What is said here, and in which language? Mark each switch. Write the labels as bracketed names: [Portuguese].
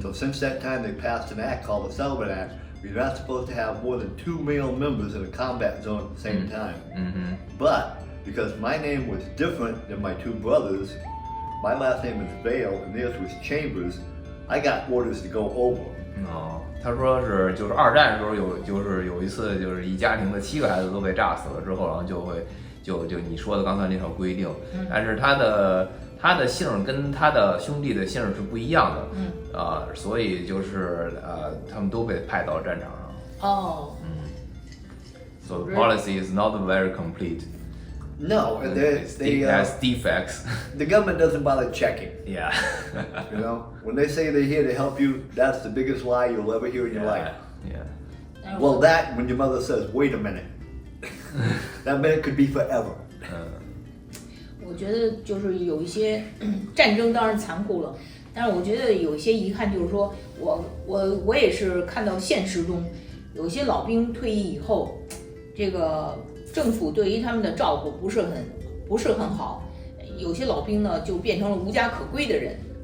[English] So since that time, they passed an act called the Sullivan Act. You're not supposed to have more than 2 male members in a combat zone at the same time. Mm-hmm. But because my name was different than my 2 brothers, my last name is Vale and theirs was Chambers, I got orders to go over. [Chinese] 他说就是2战的时候有一次就是一家庭的7个孩子都被炸死了之后，然后就你说的刚才那条规定，但是他的姓跟他的兄弟的姓是不一样的，所以就是他们都被派到战场上。 [English] So the policy is not very complete. No, and it has defects. The government doesn't bother checking. Yeah. You know, when they say they're here to help you, that's the biggest lie you'll ever hear in your life. Yeah. Well, when your mother says, "Wait a minute," that minute could be forever. [Chinese] 我觉得就是有一些战争当然残酷了，但是我觉得有一些遗憾，就是说我也是看到现实中有些老兵退役以后，这个政府对于他们的照顾不是很好，有些老兵呢就变成了无家可归的人。